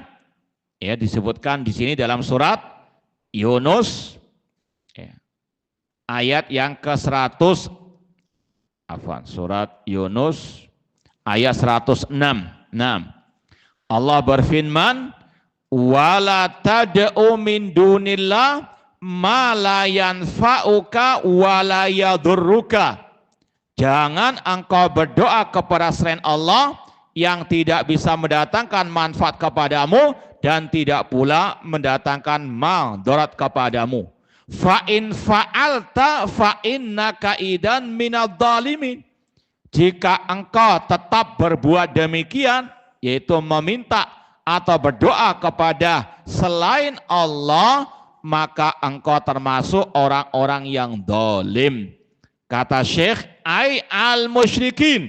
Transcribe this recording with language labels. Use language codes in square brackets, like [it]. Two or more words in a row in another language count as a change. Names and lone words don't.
[id] Ya, disebutkan di sini dalam surat Yunus, ya, ayat yang ke-100, surat Yunus ayat 106. Allah berfirman, [ar] ولا تدع من دون الله ما لا ينفعك ولا يضرك. [id] Jangan engkau berdoa kepada selain Allah yang tidak bisa mendatangkan manfaat kepadamu dan tidak pula mendatangkan madarat kepadamu. [ar] فإن فعلت فإنك إذا من الظالمين. [id] Jika engkau tetap berbuat demikian, yaitu meminta atau berdoa kepada selain Allah, maka engkau termasuk orang-orang yang zalim. Kata Syekh, [ar] أي المشركين.